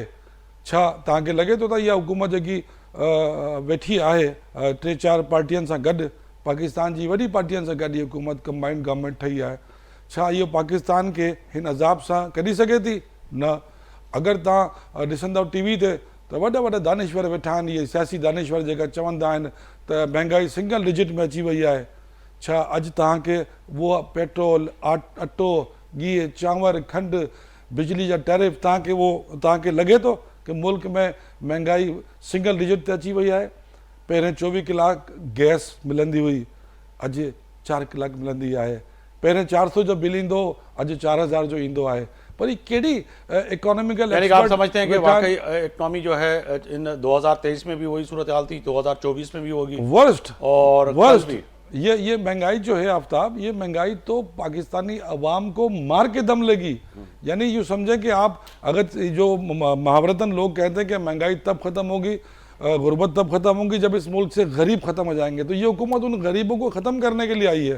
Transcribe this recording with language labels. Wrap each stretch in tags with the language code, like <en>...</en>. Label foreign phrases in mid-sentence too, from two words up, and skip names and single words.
<sd>छा तव्हांखे लॻे थो त इहा हुकूमत जेकी वेठी आहे 3-4 पार्टियुनि सां गॾु, पाकिस्तान जी वॾी पार्टियुनि सां गॾु इहा हुकूमत</sd> <en>combined government</en> <sd>ठही आहे, छा इहो पाकिस्तान खे हिन अज़ाब सां कढी सघे थी? न। अगरि तव्हां ॾिसंदव टीवी ते त वॾा वॾा दानिश्वर वेठा आहिनि, इहे सियासी दानिश्वर जेका चवंदा आहिनि त महांगाई</sd> <en>single digit</en> <sd>में अची वई आहे। छा अॼु तव्हांखे उहा पेट्रोल, अटो, गिहु, चांवर, खंडु, बिजली जा टैरिफ तव्हांखे लॻे थो कि मुल्क में महांगाई</sd> <en>single digit</en> <sd>ते अची वई आहे? पहिरें 24 कलाक गैस मिलंदी हुई, अॼु 4 कलाक मिलंदी आहे। पहिरें 400 जो बिल ईंदो, अॼु 4000 जो ईंदो आहे। पर ये केड़ी इकोनॉमिकल</sd> <ur>یعنی کہ آپ سمجھتے ہیں کہ واقعی اکانومی جو ہے ان 2023 میں بھی وہی صورت حال تھی، 2024 میں بھی ہوگی वर्स्ट और वर्स्ट। یہ مہنگائی جو ہے آفتاب، یہ مہنگائی تو پاکستانی عوام کو مار کے دم لے گی. یعنی یوں سمجھیں کہ آپ اگر جو محاورتاً لوگ کہتے ہیں کہ مہنگائی تب ختم ہوگی، غربت تب ختم ہوگی جب اس ملک سے غریب ختم ہو جائیں گے، تو یہ حکومت ان غریبوں کو ختم کرنے کے لیے آئی ہے.</ur>